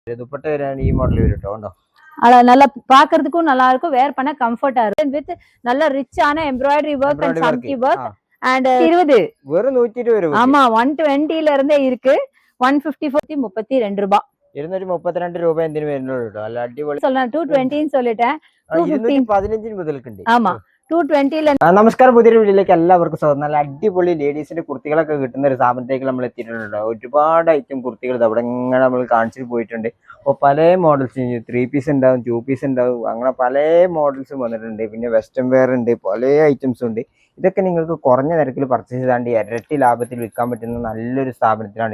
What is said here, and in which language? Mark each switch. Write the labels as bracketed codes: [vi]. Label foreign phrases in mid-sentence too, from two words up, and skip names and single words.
[ta] துப்பட்டா வரையான [ml] ഈ മോഡൽ വരും ട്ടോ. [ta] நல்லா பாக்குறதுக்கும் நல்லா இருக்கும், வேர் பண்ண கம்ஃபர்ட்டா இருக்கும். வித் நல்ல ரிச்சான [en] embroidery work and [ta] சம்கி ஒர்க். அண்ட் 20 வெறும் 120 ரூபாய். ஆமா 120 ல இருந்தே இருக்கு. 154 32 ரூபாய். [ml] 232 രൂപ എന്തിനു വരുന്നുള്ളൂ ട്ടോ. അല്ല അടിപൊളി. [ta] சொல்றேன் 220 ன்னு சொல்லிட்டேன். [ml] 215 മുതൽക്കുണ്ട്. [ta] ஆமா 220 ல. [ml] നമസ്കാരം, പുതിയൊരു വീഡിയോയിലേക്ക് എല്ലാവർക്കും സ്വാഗതം. നല്ല അടിപൊളി ലേഡീസിന്റെ കുർത്തികളൊക്കെ കിട്ടുന്ന ഒരു സ്ഥാപനത്തേക്ക് നമ്മൾ എത്തിയിട്ടുണ്ട്. ഒരുപാട് ഐറ്റം കുർത്തികൾ അവിടെ ഇങ്ങനെ നമ്മൾ കാണിച്ചിട്ട് പോയിട്ടുണ്ട്. അപ്പോൾ പല മോഡൽസ് 3 പീസ് ഉണ്ടാവും, 2 പീസ് ഉണ്ടാവും, അങ്ങനെ പല മോഡൽസും വന്നിട്ടുണ്ട്. പിന്നെ [en] western wear [ml] ഉണ്ട്, പല ഐറ്റംസും ഉണ്ട്. ഇതൊക്കെ നിങ്ങൾക്ക് കുറഞ്ഞ നിരക്കിൽ പർച്ചേസ് ചെയ്താണ്ട് ഇരട്ടി ലാഭത്തിൽ വിൽക്കാൻ പറ്റുന്ന നല്ലൊരു സ്ഥാപനത്തിലാണ്.